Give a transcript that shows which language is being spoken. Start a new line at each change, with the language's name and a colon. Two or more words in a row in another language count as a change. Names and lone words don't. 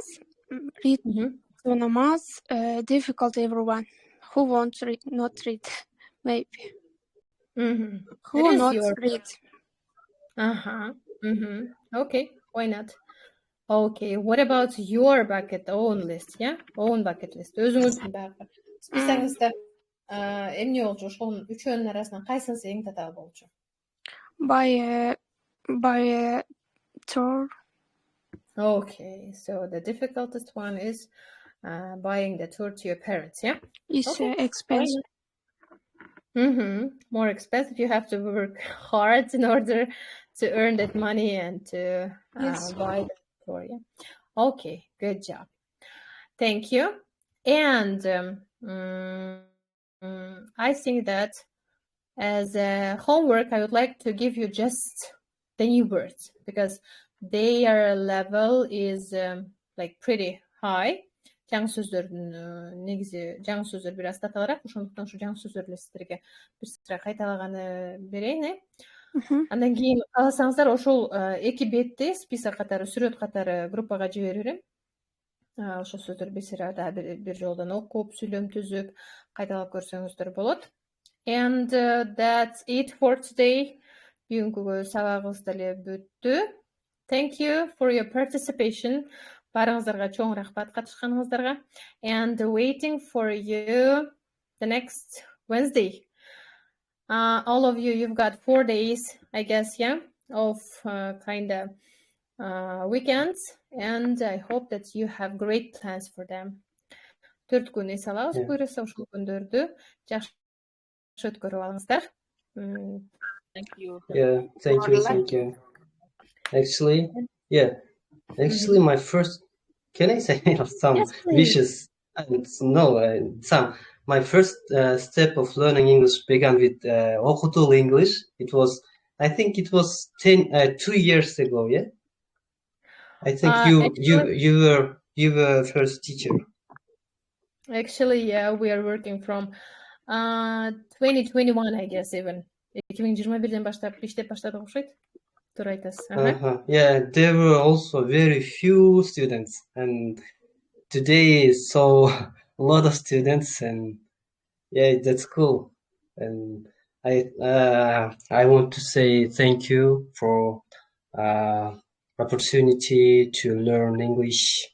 English: Read to namaz. Difficult, everyone. Who wants read? Not read, maybe. Who not read? Okay, why not? Okay, what about your bucket own list, yeah? Own bucket list.
Kyrgyz: Өзүңүздүн баягы списогуңузда эмне болчу? Ошонун үчөөнүн арасынан кайсысы эң татаал болчу?
English: By tour. Okay, so the difficultest one is buying the tour to your parents, yeah? It's expensive. More expensive. You have to work hard in order to earn that money and to buy the tour, yeah? Okay, good job. Thank you. And I think that as a homework, I would like to give you just the new words because their level is like pretty high.
Kyrgyz: Жаңы сөздөрдүн негизи жаңы сөздөр бир аз татаалыраак, ошондуктан ушу жаңы сөздөрдү сиздерге бир сыра кайталаганы берейин. Андан кийин кааласаңыздар ошол 2 бетти список катары, сүрөт катары группага жиберип берем. Ошол сөздөр бир сыра да бир жолдон окуп, сүйлөм түзүп, кайталап көрсөңүздөр болот.
English: And that's it for today.
Kyrgyz: Бүгүнкү сабагыбыз деле бүттү.
English: Thank you for your participation.
Kyrgyz: Барыңыздарга чоң рахмат катышканыңыздарга.
English: And waiting for you the next Wednesday. All of you, you've got 4 days, I guess, yeah, of kind of weekends. And I hope that you have great plans for them.
Kyrgyz: 4 күн эс алабыз, буйруса ушул күндөрдү жакшы өткөрүп алыңыздар.
English: Thank you. Yeah, thank you. Actually, my first, can I say some vicious, my first step of learning English began with Okutool English. I think it was 2 years ago, yeah? I think you were first teacher. Actually, yeah, we are working from 2021, I guess, even.
Kyrgyz: 2021-ден баштап иштеп баштадык окшойт. Туура айтасыз.
English: Yeah, there were also very few students, and today so a lot of students, and yeah, that's cool. And I want to say thank you for opportunity to learn English.